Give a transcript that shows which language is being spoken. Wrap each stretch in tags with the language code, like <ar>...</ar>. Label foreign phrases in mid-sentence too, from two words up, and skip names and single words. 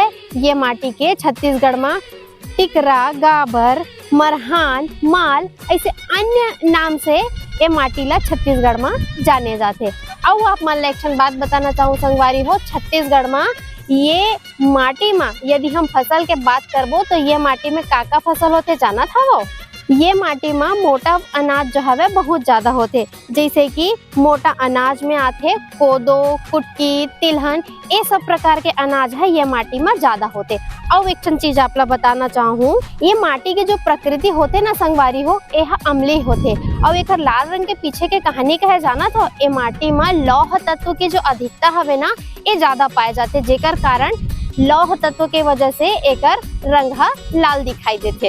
<hne>ये माटी के छत्तीसगढ़ में टिकरा, गाबर, मरहान, माल ऐसे अन्य नाम से ये माटी ला छत्तीसगढ़ में जाने जाते। और आप मन ला एक बात बताना चाहूँ संगवारी हो, छत्तीसगढ़ में ये माटी में यदि हम फसल के बात करबो तो ये माटी में का फसल होते जाना था वो। ये माटी में मोटा अनाज जो है बहुत ज्यादा होते, जैसे कि मोटा अनाज में आते कोदो, कुटकी, तिलहन ये सब प्रकार के अनाज है ये माटी में ज्यादा होते। और एक चीज आप बताना चाहूँ, ये माटी के जो प्रकृति होते ना संगवारी हो यह अम्लीय होते और एक लाल रंग के पीछे के कहानी कहे जाना तो ये माटी में लौह तत्व की जो अधिकता हवे ना ये ज्यादा पाए जाते, जेकर कारण लौह तत्व के वजह से एकर रंग लाल दिखाई देते।</hne>